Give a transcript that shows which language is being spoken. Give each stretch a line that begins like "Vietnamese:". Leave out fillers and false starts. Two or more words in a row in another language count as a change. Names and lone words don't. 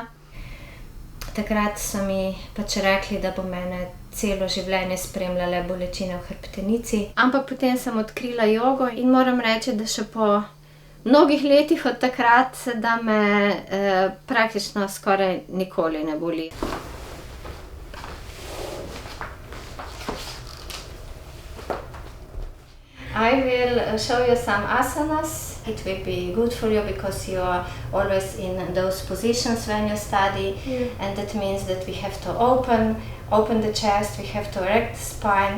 Slovenian: Takrat so mi pač rekli, da bo mene celo življenje spremljale bolečine v hrbtenici. Ampak potem sem odkrila jogo in moram reči, da še po mnogih letih od takrat, da me praktično skoraj nikoli ne boli.
English: I will show you some asanas. It will be good for you because you are always in those positions when you study. And that means that we have to open the chest, we have to erect the spine.